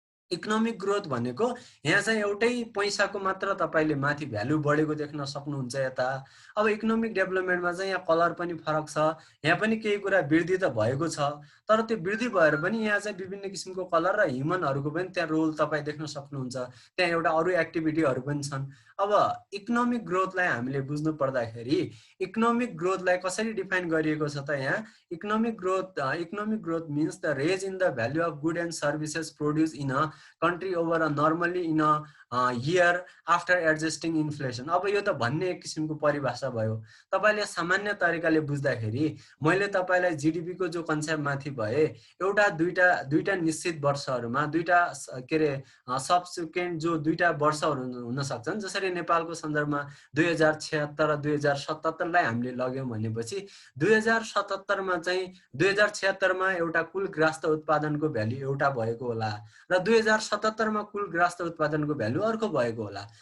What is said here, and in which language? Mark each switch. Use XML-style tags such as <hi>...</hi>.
<ne>Economic growth भनेको यहाँ चाहिँ एउटै पैसाको मात्र तपाईले माथि भ्यालु बढेको देख्न सक्नुहुन्छ यता। अब इकोनोमिक डेभलपमेन्टमा चाहिँ यहाँ कलर पनि फरक छ, यहाँ पनि केही कुरा वृद्धि त भएको छ, तर त्यो वृद्धि भएर पनि यहाँ चाहिँ विभिन्न किसिमको कलर र ह्युमनहरूको पनि त्यहाँ रोल तपाईँ देख्न सक्नुहुन्छ। त्यहाँ एउटा अरू एक्टिभिटीहरू पनि छन्। अब इकोनोमिक ग्रोथलाई हामीले बुझ्नु पर्दाखेरि इकोनोमिक ग्रोथलाई कसरी डिफाइन गरिएको छ त यहाँ economic growth</ne> <en>means the raise in the value of goods and services produced in a country over a normally in a year after adjusting inflation।</en> <ne>अब यो त भन्ने एक किसिमको परिभाषा भयो। तपाईले सामान्य तरिकाले बुझ्दाखेरि मैले तपाईलाई जीडीपी को जो कन्सेप्ट माथि भए एउटा दुईटा निश्चित वर्षहरुमा दुईटा के रे सबसिक्वेन्ट जो दुईटा वर्षहरु हुन सक्छन्, जसरी नेपालको सन्दर्भमा 2076 र 2077 लाई हामीले लग्यौं भनेपछि 2077 मा चाहिँ 2076 मा एउटा कुल ग्रास्त उत्पादनको भ्यालु एउटा भएको होला र 2077 मा कुल ग्रास्त उत्पादनको भ्यालु अर्को भएको होला।</ne>